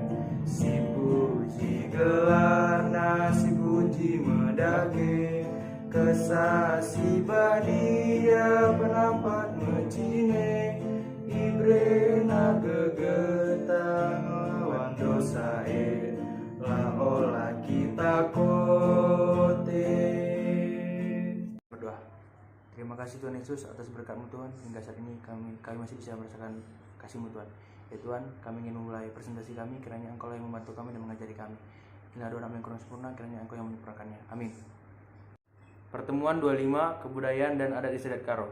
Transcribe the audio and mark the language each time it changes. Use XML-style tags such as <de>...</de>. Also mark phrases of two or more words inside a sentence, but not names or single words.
<btx>Si puji gelarna, si puji medage. Kesasi badia penampat mecine. Ibrena gegetang lawan dosa la olah kita kote.</btx> <id>Berdoa. Terima kasih Tuhan Yesus atas berkat-Mu Tuhan. Hingga saat ini kami masih bisa merasakan kasih-Mu Tuhan. Ya Tuhan, kami ingin memulai presentasi kami, kiranya Engkau yang membantu kami dan mengajari kami. Inilah doa kami yang kurang sempurna, kiranya Engkau yang menyempurnakannya. Amin. Pertemuan 25, Kebudayaan dan Adat Istiadat Karo.</id>